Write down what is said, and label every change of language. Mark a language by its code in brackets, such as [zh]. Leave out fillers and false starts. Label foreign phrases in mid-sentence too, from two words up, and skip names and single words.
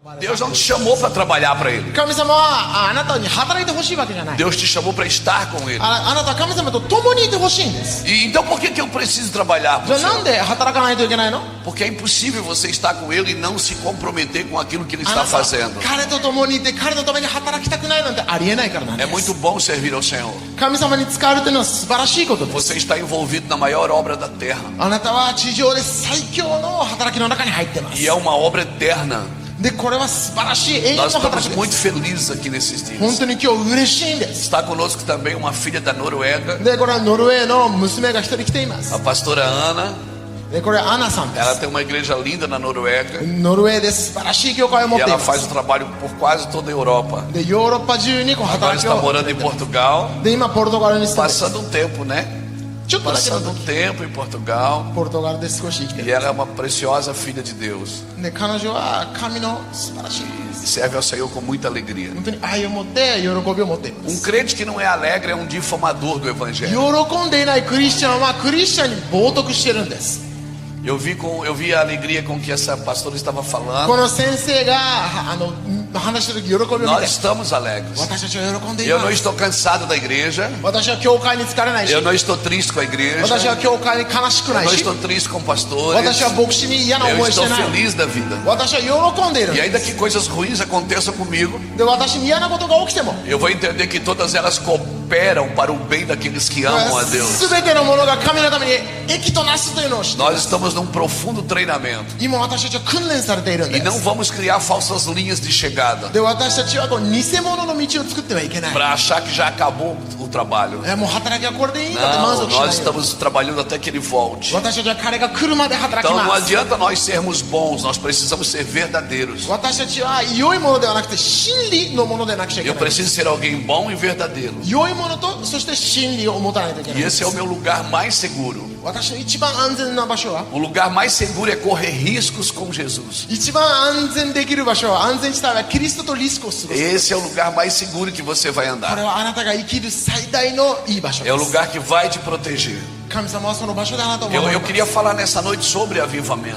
[pt] Deus não te chamou para trabalhar para Ele. [ja] 神様はあなたに働いてほしいわけじゃない。 [pt] Deus te chamou para estar com Ele. [ja] あなたは神様と共にいてほしいんです。 [pt] E então por que eu preciso trabalhar [ja] じゃ [pt] para [ja] あ [pt] o [ja] なん [pt] Senhor? [ja] で働かないといけないの？ [pt] Porque é impossível você estar com Ele e não se comprometer com aquilo que Ele [ja] あ [pt] está [ja] なたは [pt] fazendo. [ja] 彼と共にいて彼のために働きたくないなんてありえないからなんで [pt] É [ja] す。 [pt] muito bom servir ao Senhor. [ja] 神様に使われてるのは素晴らしいことです。 [pt] Você está envolvido na maior obra da terra. [ja] あなたは地上で最強の働きの中に入ってます。 [pt] E é uma obra eterna. [ja] でこれは素晴らしい永遠の [pt] Nós [ja] 働 [pt] estamos [ja] き [pt] muito [ja] です。 [pt] felizes aqui nesses [ja] 本 [pt] dias. [ja] 当に今日嬉しいんです。 [pt] Está conosco também uma filha da Noruega, [ja] でこれはノルウェーの娘が一人来ています。 [pt] a pastora Ana. [ja] でこれはアナさんで [pt] Ela [ja] す。 [pt] tem uma igreja linda na Noruega [ja] ノルウェーで素晴らしい教会を持 [pt] e [ja] ってい [pt] ela [ja] ま [pt] faz [ja] す。 [pt] o trabalho por quase toda a Europa. [ja] でヨーロッパ中にこう [pt] Agora [ja] 働き [pt] está [ja] を [pt] morando em Portugal, [ja] で今ポルトガルに住んでます。 [pt] passando um tempo, né? [ja] ちょっとだけの [pt] Passando um [ja] 時 [pt] tempo em Portugal. [ja] ポルトガルで少し生きて [pt] E [ja] る。 [pt] ela é uma preciosa filha de Deus. [ja] で彼女は神の素晴らしい [pt] E serve ao Senhor com muita alegria. [ja] 本当に愛を持って喜びを持っていま [pt] Um [ja] す。 [pt] crente que não é alegre é um difamador do Evangelho. [ja] 喜んでいないクリスチャンはクリスチャンに冒涜してるんです。 [pt] Eu vi a alegria com que essa pastora estava [ja] こ [pt] falando. [ja] の先生が話してる喜びを見 [pt] Nós [ja] て [pt] estamos alegres. [ja] 私たちは喜んでい [pt] Eu [ja] ま [pt] não [ja] す。 [pt] estou cansado da igreja. [ja] 私は教会に疲れないし [pt] Eu não estou triste com a igreja. [ja] 私は教会に悲しく [pt] Eu [ja] ない [pt] não [ja] し [pt] estou triste com pastores. [ja] 私は牧師に嫌な [pt] Eu [ja] 思いし [pt] estou [ja] てない。 [pt] feliz da vida. [ja] 私は喜んでいるん [pt] E [ja] で [pt] ainda que coisas ruins aconteçam comigo, [ja] で私に嫌なことが起きても [pt] eu vou entender que todas elas cooperam para o bem daqueles que amam a Deus. [ja] 全てのものが神のために益となすというのを知って [pt] Nós estamos num profundo treinamento [ja] 今私たちは訓練されているん [pt] e [ja] で [pt] não [ja] す。 [pt] vamos criar falsas linhas de chegada [ja] で私たちはこう偽物の道を作ってはいけない。 [pt] para achar que já acabou o trabalho. [ja] もう働きはこれでいいんだって満 [pt] Não, [ja] 足しない [pt] nós [ja] よ。 [pt] estamos trabalhando até que ele volte. [ja] 私たちは彼が来るまで働き [pt] Então não [ja] ます。 [pt] adianta nós sermos bons, nós precisamos ser verdadeiros. [ja] 私たちは良いものではなくて真理のものでなくちゃいけ [pt] Eu [ja] ない。 [pt] preciso ser alguém bom e verdadeiro. [ja] 良いものとそして真理を持たないといけない [pt] E [ja] んで [pt] esse [ja] す。 [pt] é o meu lugar mais seguro. [ja] 私の一番安全な場所は [pt] O lugar mais seguro é correr riscos com Jesus. [ja] 一番安全できる場所は安全地帯はキリストとリスクを過ごす。 [pt] Esse é o lugar mais seguro que você vai [ja] こ [pt] andar. [ja] れはあなたが生きる最大のいい場所 [pt] É [ja] で [pt] o [ja] す。 [pt] lugar que vai te proteger. [ja] 神様はその場所だなと思い [pt] Eu [ja] ます。 [pt] queria falar nessa noite sobre avivamento.